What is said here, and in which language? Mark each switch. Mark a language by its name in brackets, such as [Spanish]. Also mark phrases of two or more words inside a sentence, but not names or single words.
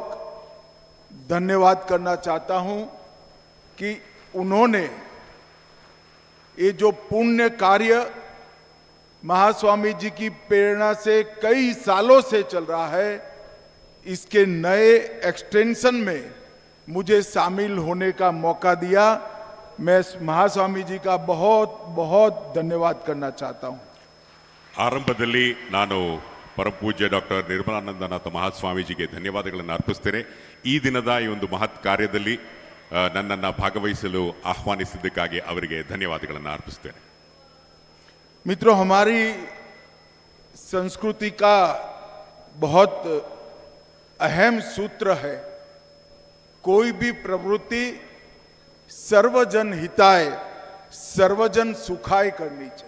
[Hindi] धन्यवाद करना चाहता हूं कि उन्होंने ये जो पुण्य कार्य महास्वामी जी की प्रेरणा से कई सालों से चल रहा है, इसके नए एक्सटेंशन में मुझे शामिल होने का मौका दिया। मैं महास्वामी जी का बहुत बहुत धन्यवाद करना चाहता हूं। [Kannada] ಆರಂಭದಲ್ಲಿ ನಾನು ಪರಮ ಪೂಜ್ಯ ಡಾಕ್ಟರ್ ನಿರ್ಮಲಾನಂದನಾಥ ಮಹಾಸ್ವಾಮೀಜಿಗೆ ಧನ್ಯವಾದಗಳನ್ನು ಅರ್ಪಿಸ್ತೇನೆ. ಈ ದಿನದ ಈ ಒಂದು ಮಹತ್ ಕಾರ್ಯದಲ್ಲಿ ನನ್ನನ್ನು ಭಾಗವಹಿಸಲು ಆಹ್ವಾನಿಸಿದ್ದಕ್ಕಾಗಿ ಅವರಿಗೆ ಧನ್ಯವಾದಗಳನ್ನು ಅರ್ಪಿಸ್ತೇನೆ. [Hindi] मित्रों, हमारी संस्कृति का बहुत अहम सूत्र है, कोई भी प्रवृत्ति [Sanskrit] सर्वजन हिताय सर्वजन सुखाय [Hindi] करनी चाहिए।